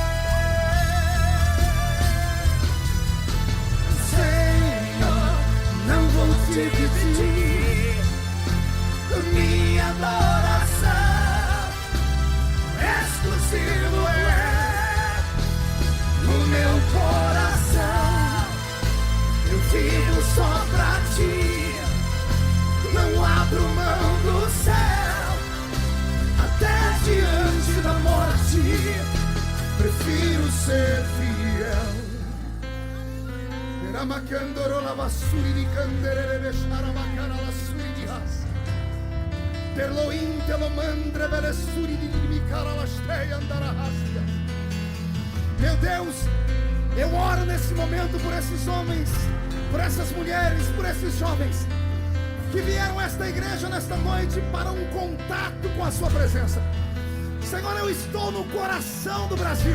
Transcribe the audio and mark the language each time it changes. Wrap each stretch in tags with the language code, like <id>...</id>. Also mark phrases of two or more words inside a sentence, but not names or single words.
<pt>Senhor, não vou te pedir minha adoração, exclusivo é o meu coração. Eu vivo só pra ti, não abro mão do céu, até diante da morte, Prefiro ser fiel. Ramakandoro la basuri di candere besara bakara la suri di has. Terloin telo mandre vele suri di mikara la steia andara hastia. Meu Deus, eu oro nesse momento por esses homens, por essas mulheres, por esses jovens que vieram a esta igreja nesta noite para um contato com a sua presença. Senhor, eu estou no coração do Brasil.</pt>